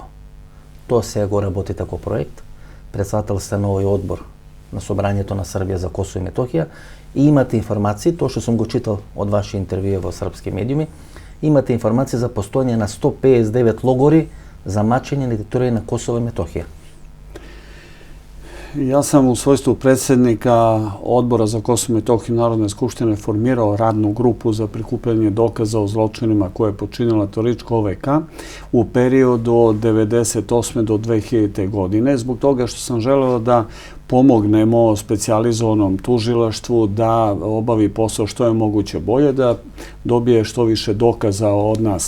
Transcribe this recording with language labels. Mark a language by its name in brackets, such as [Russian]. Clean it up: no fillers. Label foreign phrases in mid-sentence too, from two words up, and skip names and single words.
[Macedonian] Тоа сега го работи како проект. Председател сте на овој одбор на Собранието на Србија за Косово и Метохија и имате информации, тоа што сум го читал од ваши интервјуи во српски медиуми, имате информации за постојање на 159 логори за мачење на територија на Косово и Метохија. [Serbian] Ja sam u svojstvu predsjednika Odbora za Kosovo i Metohiju Narodne skupštine formirao radnu grupu za prikupljanje dokaza o zločinima koje je počinila teroristička OVK u periodu od 1998. do 2000. godine, zbog toga što sam želeo da pomognemo specijalizovanom tužilaštvu da obavi posao što je moguće bolje, da dobije što više dokaza od nas.